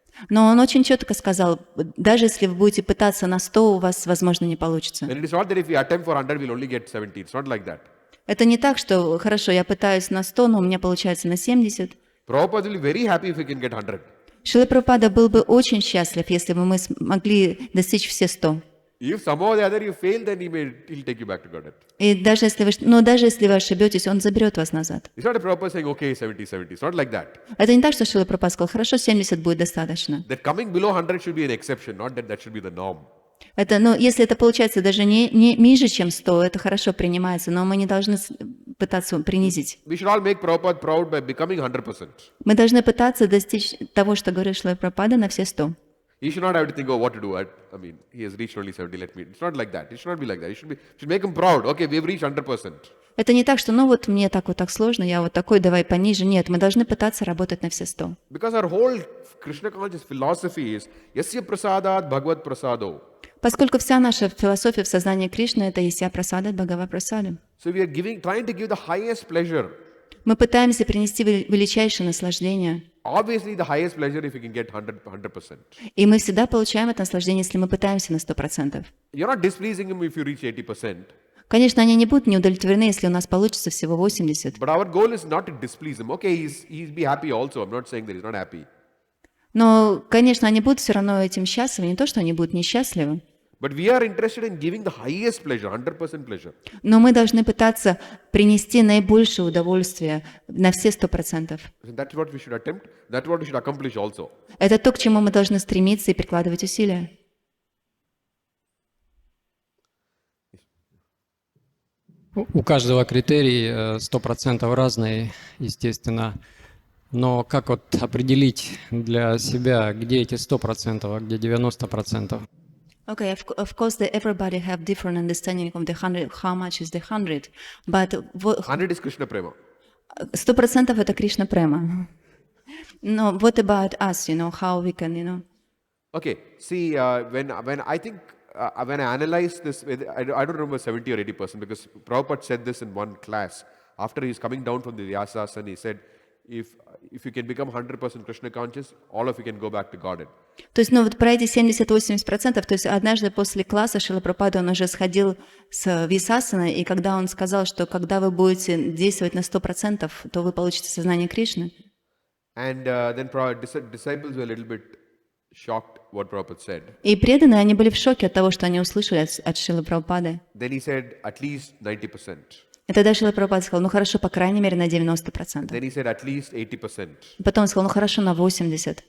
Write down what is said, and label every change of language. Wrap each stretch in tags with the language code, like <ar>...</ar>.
<ru>Но он очень четко сказал, даже если вы будете пытаться на 100, у вас, возможно, не получится.</ru> <en>And it is not that if we attempt for 100, we'll only get 70. It's not like that.</en> <ru>Это не так, что, хорошо, я пытаюсь на 100, но у меня получается на 70.</ru> <en>Prabhupada will be very happy if we can get 100.</en> <ru>Шрила Прабхупада был бы очень счастлив, если бы мы смогли достичь все 100.</ru> <en>If somehow or the other you fail, then he'll take you back to Godhead.</en> <ru>И даже если вы ошибетесь, он заберет вас назад.</ru> <en>It's not a Prabhupada saying, okay, 70, 70. It's not like that.</en> <ru>Это не так, что Шрила Прабхупада сказал, хорошо, 70 будет достаточно.</ru> <en>That coming below 100 should be an exception, not that that should be the norm.</en> <ru>Это, если это получается даже не ниже, чем 100, это хорошо принимается, но мы не должны пытаться принизить.</ru> <en>We should all make Prabhupada proud by becoming 100%.</en> <ru>Мы должны пытаться достичь того, что говорит Шрила Прабхупада, на все 100.</ru> <en>He should not have to think, oh, what to do. I mean, he has reached only 70, let me. It's not like that. It should not be like that. It should make him proud. Okay, we've reached 100%.</en> <ru>Это не так, что вот мне так сложно, я вот такой, давай пониже. Нет, мы должны пытаться работать на все 100.</ru> <en>Because our whole Krishna conscious philosophy is,</en> <sa>yasya prasadat bhagavad prasado.</sa> <ru>Поскольку вся наша философия в сознании Кришны – это</ru> <sa>«Яся прасада, Бхагава прасада».</sa> <en>So we are trying to give the highest pleasure.</en> <ru>Мы пытаемся принести величайшее наслаждение.</ru> <en>Obviously, the highest pleasure if you can get 100%.</en> <ru>И мы всегда получаем это наслаждение, если мы пытаемся на 100%.</ru> <en>You're not displeasing him if you reach 80%.</en> <ru>Конечно, они не будут неудовлетворены, если у нас получится всего 80.</ru> <en>But our goal is not to displease him. Okay, he's be happy also. I'm not saying that he's not happy.</en> <ru>Но, конечно, они будут все равно этим счастливы. Не то, что они будут несчастливы.</ru> <en>But we are interested in giving the highest pleasure, 100% pleasure.</en> <ru>Но мы должны пытаться принести наибольшее удовольствие на все 100%.</ru> <en>So that's what we should attempt. That's what we should accomplish also.</en> <ru>Это то, к чему мы должны стремиться и прикладывать усилия. У каждого критерий 100% разные, естественно. Но как вот определить для себя, где эти 100%, а где 90%?</ru> <en>Okay, of course, everybody have different understanding of the 100, how much is the 100, but 100 is Krishna Prema.</en> <ru>100% это Кришна Према.</ru> <en>No, what about us, how we can, Okay, see, when I think, when I analyze this, I don't remember 70 or 80% because Prabhupada said this in one class. After he's coming down from the Vyasasana, he said, if you can become 100% Krishna conscious, all of you can go back to Godhead.</en> <ru>То есть, вот про эти 70-80%, то есть однажды после класса Шрила Прабхупада, он уже сходил с Висасана, и когда он сказал, что когда вы будете действовать на 100%, то вы получите сознание Кришны.</ru> <en>And then disciples were a little bit shocked what Prabhupada said.</en> <ru>И преданные, они были в шоке от того, что они услышали от Шрилы Прабхупады.</ru> <en>Then he said, at least 90%.</en> <ru>И тогда Шрила Прабхупада сказал, хорошо, по крайней мере, на 90%.</ru> <en>Then he said, at least 80%.</en> <ru>Потом он сказал, хорошо, на 80%.</ru>